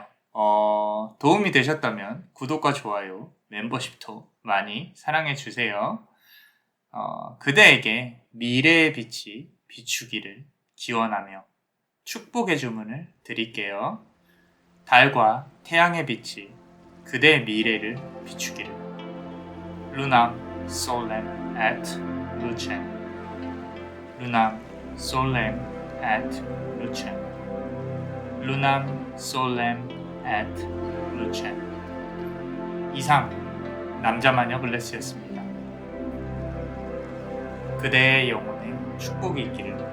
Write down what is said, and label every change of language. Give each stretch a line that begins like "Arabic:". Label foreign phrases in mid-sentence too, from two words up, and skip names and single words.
Korean: 도움이 되셨다면 구독과 좋아요, 멤버십도 많이 사랑해주세요. 그대에게 미래의 빛이 비추기를 기원하며 축복의 주문을 드릴게요. 달과 태양의 빛이 그대의 미래를 비추기를.
Latin: Lunam Solem et Lucem. Lunam Solem et Lucem. Lunam Solem et Lucem.
Korean: 이상 남자마녀 블레스였습니다. 그대의 영혼에 축복이 있기를.